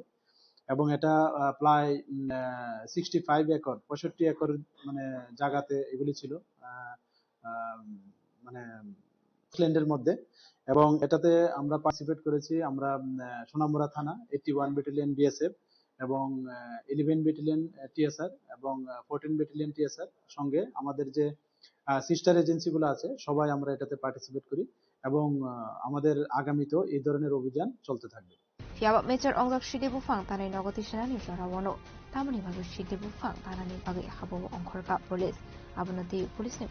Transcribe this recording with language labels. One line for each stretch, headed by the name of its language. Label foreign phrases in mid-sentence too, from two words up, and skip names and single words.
Bangla: এবং এটা প্রায় 65 একর 65 একর জায়গাতে এগুলি ছিল ল্যান্ডের মধ্যে, এবং এটাতে আমরা পার্টিসিপেট করেছি আমরা সোনামুড়া থানা 81 ব্যাটালিয়ন বিএসএফ এবং 11 ব্যাটালিয়ন টিএসআর এবং 14 ব্যাটালিয়ন টিএসআর সঙ্গে আমাদের যে
English: sister agency
Bangla: গুলো আছে সবাই আমরা এটাতে পার্টিসিপেট করি, এবং আমাদের আগামীতেও এই ধরনের অভিযান চলতে থাকবে।
Kok Borok: Fiaba mecer onggak shidi bufang tanai nogoti shenani jorawono tamani bagu shidi bufang tanani bagi habo ongkorka police abunati police ni